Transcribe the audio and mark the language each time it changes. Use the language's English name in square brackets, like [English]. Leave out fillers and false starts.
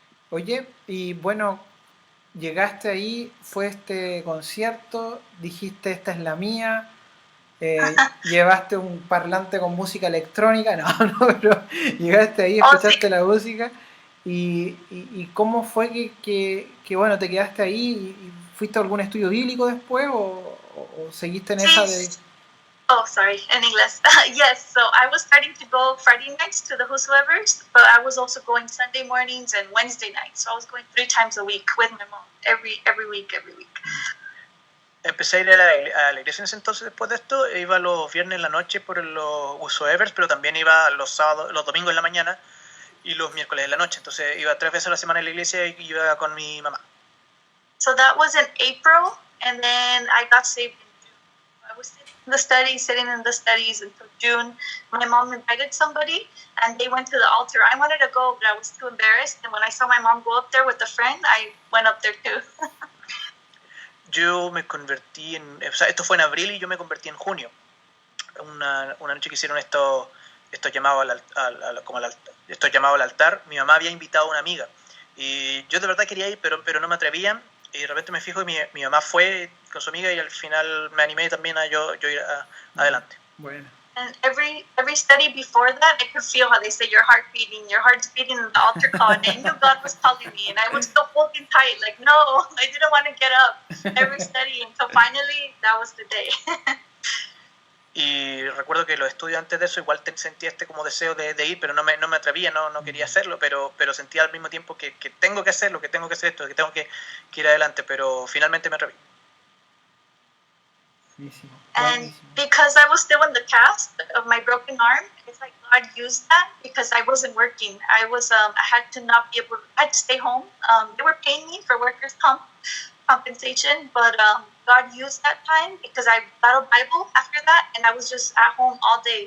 [Spanish] Oye, y bueno, llegaste ahí, fue este concierto, dijiste esta es la mía, llevaste un parlante con música electrónica, no, pero llegaste ahí, escuchaste la música y ¿cómo fue que bueno, te quedaste ahí y fuiste a algún estudio bíblico después o seguiste en esa de... [English] Oh, sorry, in English. Yes, so I was starting to go Friday nights to the Whosoevers, but I was also going Sunday mornings and Wednesday nights. So I was going 3 times a week with my mom, every week. [Spanish] Empecé a ir a la iglesia en ese entonces después de esto, iba los viernes en la noche por los Whosoevers, pero también iba los domingos en la mañana y los miércoles en la noche. Entonces iba 3 veces a la semana a la iglesia y iba con mi mamá. [English] So that was in April, and then I got saved in June. I was sitting in the studies until June. My mom invited somebody, and they went to the altar. I wanted to go, but I was too embarrassed. And when I saw my mom go up there with a friend, I went up there too. [Spanish] Yo me convertí o sea, esto fue en abril y yo me convertí en junio. Una noche que hicieron estos llamados al altar. Mi mamá había invitado a una amiga y yo de verdad quería ir, pero no me atrevían. Y de repente me fijo y mi mamá fue con su amiga y al final me animé también a yo ir adelante. Bueno. [English] And every study before that, I could feel how they say your heart's beating in the altar call, and I knew God was calling me, and I was still holding tight, like, no, I didn't want to get up every study until finally that was the day. [Spanish] Y recuerdo que los estudios antes de eso igual sentía como deseo de ir, pero no me atrevía, no quería hacerlo, pero sentía al mismo tiempo que tengo que hacerlo, que tengo que hacer esto, que tengo que ir adelante, pero finalmente me atreví. [English] And because I was still in the cast of my broken arm, it's like God used that because I wasn't working. I had to stay home. They were paying me for workers' compensation, but God used that time because I got a Bible after that, and I was just at home all day.